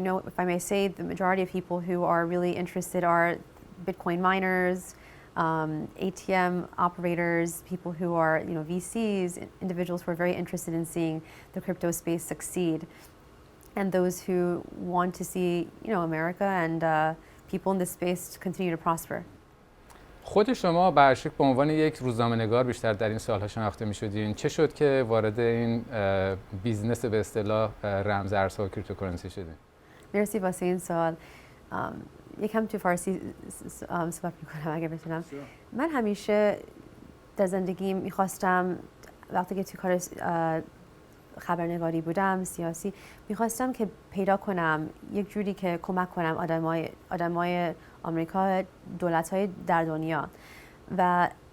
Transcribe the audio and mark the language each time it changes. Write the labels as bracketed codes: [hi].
[en] if I may say, the majority of people who are really interested are Bitcoin miners, ATM operators, people who are VCs, individuals who are very interested in seeing the crypto space succeed, and those who want to see America and people in this space continue to prosper. [fa] خود شما برشک به عنوان یک روزنامه‌نگار بیشتر در این سال‌ها شناخته می‌شدین. چه شد که وارد این بیزنس به اصطلاح رمز ارزها و کریپتوکارنسی شدین؟ مرسی واسه این سوال. یکم تو فارسی صحبت می‌کنم اگه بتونم. من همیشه در زندگیم می‌خواستم وقتی که تو کار خبرنگاری بودم، سیاسی، می‌خواستم که پیدا کنم یک جوری که کمک کنم آدمای آمریکا، دولت‌های در دنیا و